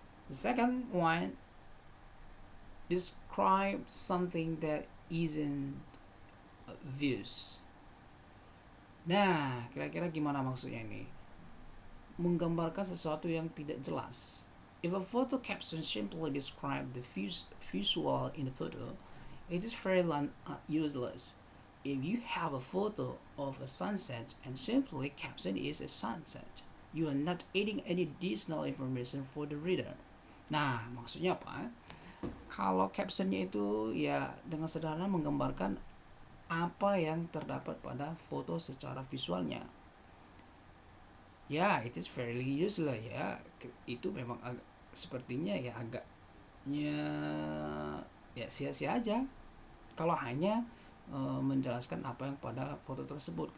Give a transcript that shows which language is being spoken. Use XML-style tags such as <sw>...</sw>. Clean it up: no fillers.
<en>The second one, describe something that isn't obvious.</en> <id>Nah, kira-kira gimana maksudnya ini? Menggambarkan sesuatu yang tidak jelas.</id> <en>If a photo caption simply describes the visual in the photo, it is fairly useless. If you have a photo of a sunset and simply caption is a sunset, you are not adding any additional information for the reader.</en> <id>Nah, maksudnya apa? Kalau captionnya itu ya dengan sederhana menggambarkan apa yang terdapat pada foto secara visualnya.</id> <en>Ya, it is fairly useless ya.</en> <id>Itu memang sepertinya ya agaknya ya sia-sia aja kalau hanya menjelaskan apa yang pada foto tersebut.</id>